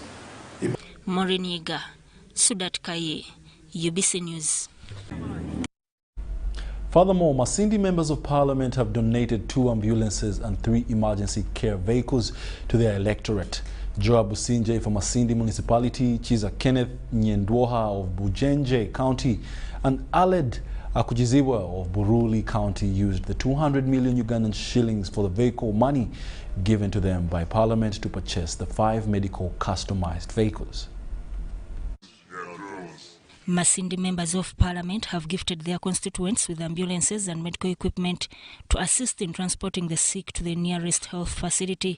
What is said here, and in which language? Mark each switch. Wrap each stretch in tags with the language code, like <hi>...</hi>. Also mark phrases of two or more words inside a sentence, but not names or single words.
<en>Moriniga, Sudat Kaye, UBC News. Furthermore, Masindi members of parliament have donated 2 ambulances and 3 emergency care vehicles to their electorate. Joab Businje from Masindi Municipality, Chiza Kenneth Nyendwoha of Bujenje County, and Aled Akujiziwa of Buruli County used the 200 million Ugandan shillings for the vehicle money given to them by Parliament to purchase the 5 medical customized vehicles. Masindi members of parliament have gifted their constituents with ambulances and medical equipment to assist in transporting the sick to the nearest health facility.</en>